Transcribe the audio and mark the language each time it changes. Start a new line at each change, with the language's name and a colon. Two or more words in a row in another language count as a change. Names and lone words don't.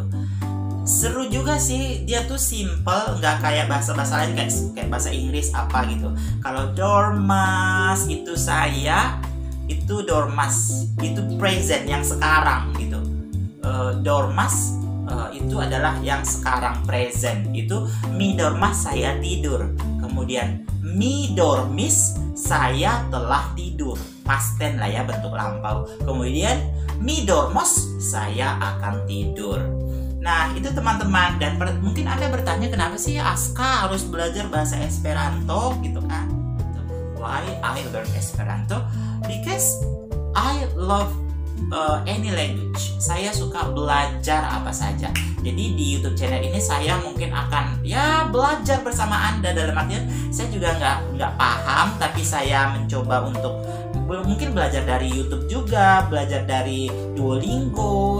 Indonesian: Seru juga sih, dia tuh simple, nggak kayak bahasa-bahasa lain kayak bahasa Inggris apa gitu. Kalau dormas itu dormas itu present, yang sekarang gitu. Dormas itu adalah yang sekarang, present. Itu
Esperanto: mi dormas,
Indonesian: saya tidur. Kemudian
Esperanto: mi dormis,
Indonesian: saya telah tidur.
English: Past tense
Indonesian: lah ya, bentuk lampau. Kemudian
Esperanto: mi dormos,
Indonesian: saya akan tidur. Nah, itu teman-teman, dan mungkin Anda bertanya kenapa sih Aska harus belajar bahasa Esperanto gitu kan?
English: Why I learn Esperanto? Because I love any language.
Indonesian: Saya suka belajar apa saja. Jadi di YouTube channel ini saya mungkin akan belajar bersama Anda, dalam artian saya juga nggak paham, tapi saya mencoba untuk mungkin belajar dari YouTube juga, belajar dari Duolingo.